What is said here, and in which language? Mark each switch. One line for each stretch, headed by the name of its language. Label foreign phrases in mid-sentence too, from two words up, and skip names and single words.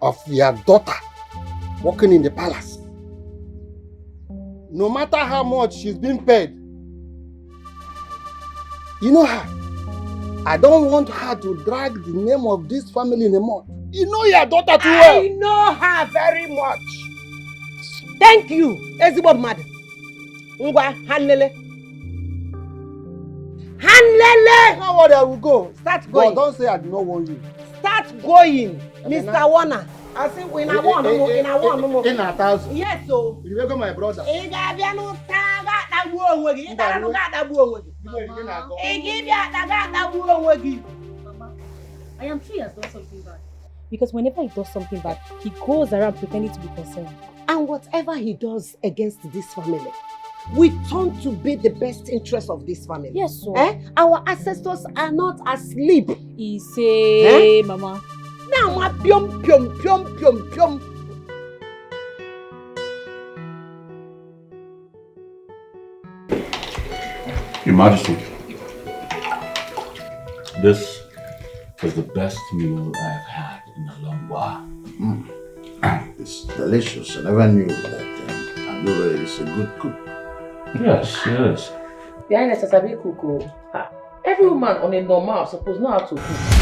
English: of your daughter working in the palace. No matter how much she's been paid, you know her. I don't want her to drag the name of this family anymore. You know your daughter too well. I know her very much. Thank you,
Igbo: Ezigbo mmadụ. Ngwa,
English: handle. Handle! Now what I will go. Start going. But don't say I do not want you. Start going, Mr. Warner. I say in a one, in a one. In a thousand. Yes, so. You go my brother. You got that bull with you. You got that bull with you. Mama, I am sure he has done something bad. Because whenever he does something bad, he goes around pretending to be concerned. And whatever he does against this family, we turn to be the best interest of this family. Yes, sir. Our ancestors are not asleep. He say, Mama. Now, ma pium pium pium pium pium. Your Majesty, this is the best meal I've had in a long while. It's delicious. I never knew that Adure is a good cook. Yes, yes. The Highness is a big cook. Every woman on a normal suppose know how to cook.